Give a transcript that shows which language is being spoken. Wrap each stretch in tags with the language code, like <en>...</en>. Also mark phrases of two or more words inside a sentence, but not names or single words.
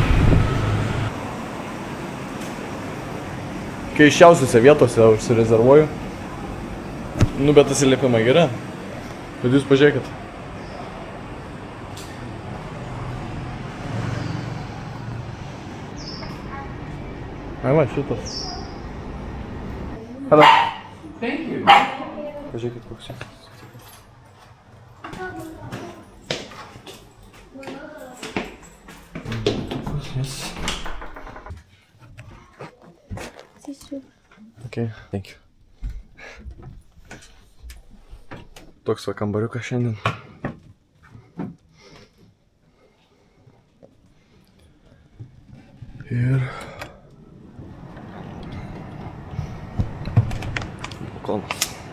<lt>Keisčiausiose vietose užsirezervuoju. Nu, bet atsiliepimai geri. Bet jūs pažiūrėkit. Ai va, šitas.</lt> <en>Hello. Thank you.</en> <lt>Pažiūrėkit, koks čia.</lt> <en>Yes. Okay, thank you.</en> <lt>Toks va kambariukas šiandien. Ir balkonas.</lt>